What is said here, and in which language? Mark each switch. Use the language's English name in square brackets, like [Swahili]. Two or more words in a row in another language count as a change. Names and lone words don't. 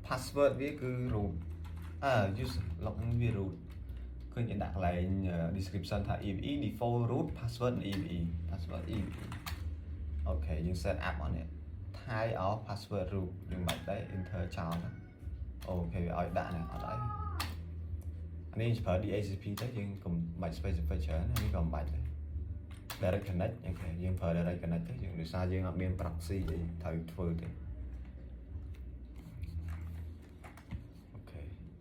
[Khmer] password វាគឺ [English] root use login [Khmer] វា root ឃើញគេដាក់កន្លែង description ថា [English] EVE default root password EVE password EVE [Khmer] អូខេយើង [English] set up [Khmer] អត់នេះ [English] thay off password root [Khmer] យើងបាច់ដែរ enter ចោលអូខេវាឲ្យដាក់នេះអត់អីនេះប្រើ DHCP ទៅយើងកុំបាច់ specify ច្រើននេះក៏មិនបាច់ដែរ [English] direct connect [Khmer] អូខេយើងប្រើ [English] direct connect [Khmer] ទៅយើងដោយសារយើងអត់មាន proxy អីត្រូវធ្វើទេអូខេ